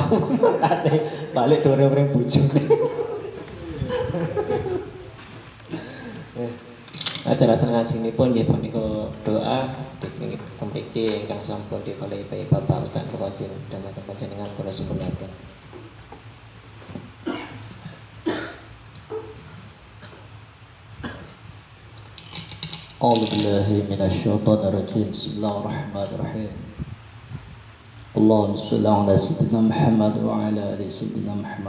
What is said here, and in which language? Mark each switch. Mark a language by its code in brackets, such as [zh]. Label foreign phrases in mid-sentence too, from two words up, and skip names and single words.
[jv] Balik dore-dore bojone. Acara ngajinipun nggih punika doa mriki ingkang sampun dikalahi Bapak Ustaz Qasim dhamateng panjenengan kula suwunaken. [ar] أعوذ بالله من الشيطان الرجيم. بسم الله الرحمن الرحيم. اللهم صل على سيدنا محمد وعلى آل سيدنا محمد.